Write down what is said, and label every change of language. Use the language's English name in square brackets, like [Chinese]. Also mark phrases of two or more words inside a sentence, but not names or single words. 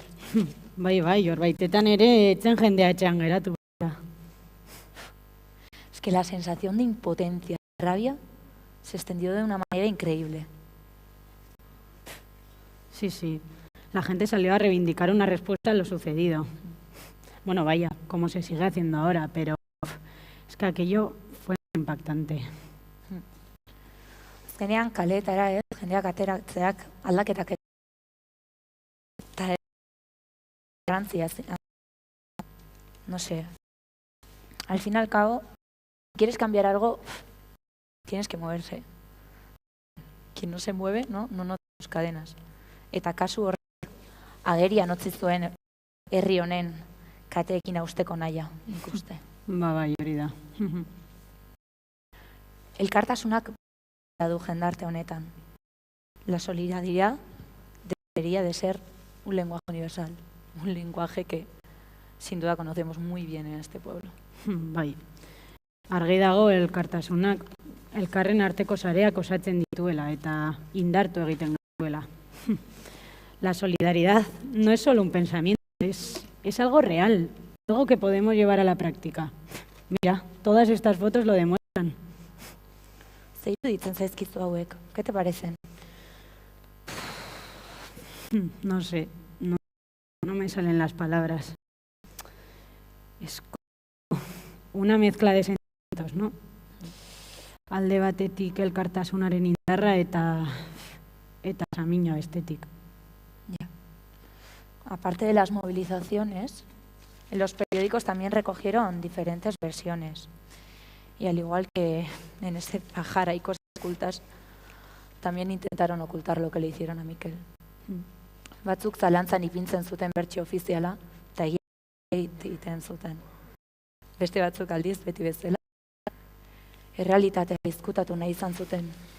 [Basque] Bai, horbaitetan ere etzen jendea etxean geratu. [Spanish] Es que la sensación de impotencia, de rabia, se extendió de una manera increíble. Sí, sí. La gente salió a reivindicar una respuesta a lo sucedido. Bueno, vaya, como se sigue haciendo ahora, pero es que aquello fue impactante. [Basque] Azkenean kaleetara, jendeak ateratzeak aldaketak eta garrantzia. [Spanish] No sé. Al fin y al cabo, si quieres cambiar algo, tienes que moverse. Quien no se mueve, no nota sus cadenas. [Basque] Eta kasu horrek agerian utzi zuen herri honen kateekin hausteko nahia, nik uste. Bai, hori da. Elkartasunak du jendarte honetan. [Spanish] La solidaridad debería de ser un lenguaje universal, un lenguaje que sin duda conocemos muy bien en este pueblo. [Basque] Bai. Argi dago elkartasunak elkarren arteko sareak osatzen dituela eta indartu egiten duela. [Spanish] La solidaridad no es solo un pensamiento, es algo real, algo que podemos llevar a la práctica. Mira, todas estas fotos lo demuestran. [Basque] Ze iruditzen zaizkizu hauek? [Spanish] ¿Qué te parecen? No sé, no me salen las palabras. Es como una mezcla de sentimientos, ¿no? [Basque] Alde batetik elkartasunaren indarra eta samina bestetik. [Spanish] Aparte de las movilizaciones, en los periódicos también recogieron diferentes versiones. Y al igual que en ese pajar hay cosas ocultas, también intentaron ocultar lo que le hicieron a Mikel. [Basque] Batzuk zalantzan ipintzen zuten bertsio ofiziala, eta egiten zuten. Beste batzuk aldiz beti bezala, errealitatea izkutatu nahi izan zuten.